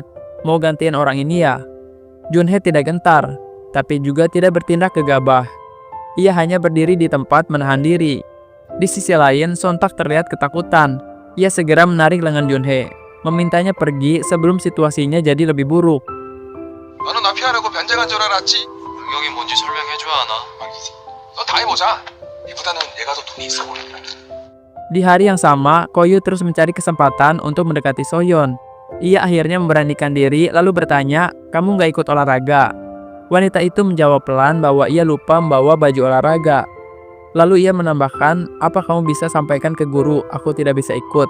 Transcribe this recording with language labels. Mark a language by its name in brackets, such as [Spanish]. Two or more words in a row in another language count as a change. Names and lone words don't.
[Indonesian] Mau gantiin orang ini ya?" Junhye tidak gentar, tapi juga tidak bertindak gegabah. Ia hanya berdiri di tempat menahan diri. Di sisi lain, sontak terlihat ketakutan. Ia segera menarik lengan Junhye, memintanya pergi sebelum situasinya jadi lebih buruk. [Korean] 너는 나 피하려고 변장한 줄 알았지? 능력이 뭔지 설명해줘야 하나? 너 다 해보자. 이보다는 얘가 더 돈이 있어 보인다. [Indonesian] Di hari yang sama, Koyu terus mencari kesempatan untuk mendekati Soyeon. Ia akhirnya memberanikan diri lalu bertanya, "Kamu nggak ikut olahraga?" Wanita itu menjawab pelan bahwa ia lupa membawa baju olahraga. Lalu ia menambahkan, "Apa kamu bisa sampaikan ke guru, aku tidak bisa ikut?"